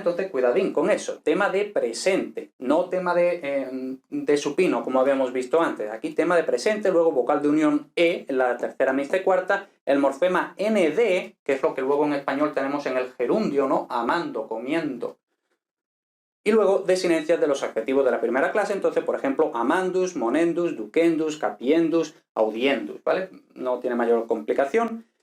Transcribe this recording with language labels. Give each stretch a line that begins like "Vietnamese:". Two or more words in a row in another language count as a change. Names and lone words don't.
Spanish: Entonces, cuidadín con eso. Tema de presente, no tema de supino, como habíamos visto antes. Aquí tema de presente, luego vocal de unión E, en la tercera, mixta y cuarta, el morfema ND, que es lo que luego en español tenemos en el gerundio, ¿no? Amando, comiendo. Y luego desinencias de los adjetivos de la primera clase, entonces, por ejemplo,
Latin: amandus, monendus, ducendus, capiendus, audiendus,
Spanish: ¿vale? No tiene mayor complicación.